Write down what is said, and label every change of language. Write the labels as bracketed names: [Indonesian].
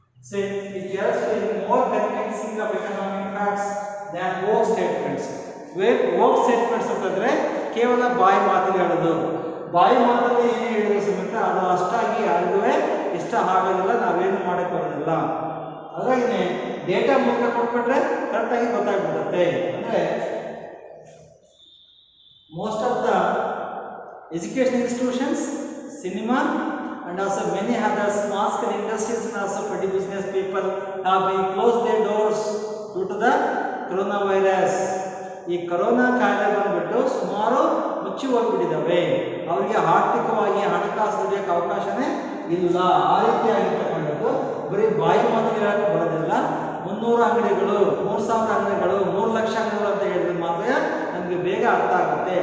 [English] Say it helps in more convincing of economic facts than work statements. [Kannada] Work statements ಅಂತಂದ್ರೆ ಕೇವಲ ಬಾಯಿ ಮಾತಲ್ಲಿ ಹೇಳೋದು. ಬಾಯಿ ಮಾತಲ್ಲಿ ಏನು ಹೇಳಿದ್ರು ಸಮೇತ ಅದು ಅಷ್ಟಾಗಿ ಯಾರಿಗೂ ಇಷ್ಟ ಆಗೋದಿಲ್ಲ, ನಾವೇನು ಮಾಡಕ್ಕೆ ಬರೋದಿಲ್ಲ. ಹಾಗಾಗಿ ಡೇಟಾ ಮೂಲಕ ಕೊಟ್ಬಿಟ್ರೆ ಕರೆಕ್ಟಾಗಿ ಗೊತ್ತಾಗ್ಬಿಡುತ್ತೆ. [English] ಅಂದರೆ most of the education institutions, cinema, and also many other small scale industries and also petty business people have been closed their doors due to the coronavirus. [Kannada] ಈ ಕೊರೋನಾ ಕಾಯಿಲೆ ಬಂದ್ಬಿಟ್ಟು ಸುಮಾರು ಮುಚ್ಚಿ ಹೋಗ್ಬಿಟ್ಟಿದ್ದಾವೆ. ಅವರಿಗೆ ಆರ್ಥಿಕವಾಗಿ ಹಣಕಾಸು ದುಡಿಯೋಕ್ಕೆ ಅವಕಾಶನೇ ಇಲ್ಲ. ಆ ರೀತಿಯಾಗಿರ್ತಕ್ಕಂಥದ್ದು ಬರೀ ಬಾಯಿ ಮಾತಿಗೆ ಹೇಳಕ್ಕೆ ಬರೋದಿಲ್ಲ. 300 ಅಂಗಡಿಗಳು, 3000 ಅಂಗಡಿಗಳು, 3 ಲಕ್ಷ ಅಂಗಡಿಗಳು ಅಂತ ಹೇಳಿದ್ರೆ ಮಾತ್ರ ನಮಗೆ ಬೇಗ ಅರ್ಥ ಆಗುತ್ತೆ.